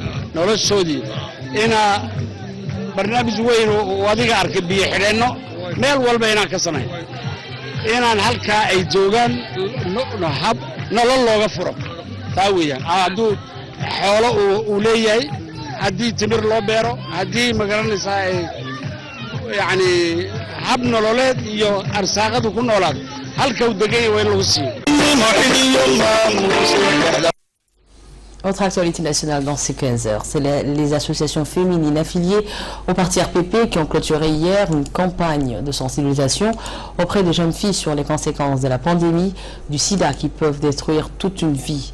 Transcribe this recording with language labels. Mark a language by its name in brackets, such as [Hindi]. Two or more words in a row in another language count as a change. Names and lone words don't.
[Somali] noloshoodii inaa barnaamij weyn oo adiga arkay biyo xidheenno meel walba inaan ka samayn inaan halkaa ay joogaan hab nolol looga furo taa weeyaan hadduu xoolo uu leeyahay haddii timir loo beero haddii magaranaysaa ay yacni hab nololeed iyo arsaaqadu ku noolaado halka uu degaya waa in lagu siiyo. [French] Autre actualité nationale dans ces 15 heures, c'est les associations féminines affiliées au parti RPP qui ont clôturé hier une campagne de sensibilisation auprès des jeunes filles sur les conséquences de la pandémie du sida qui peuvent détruire toute une vie.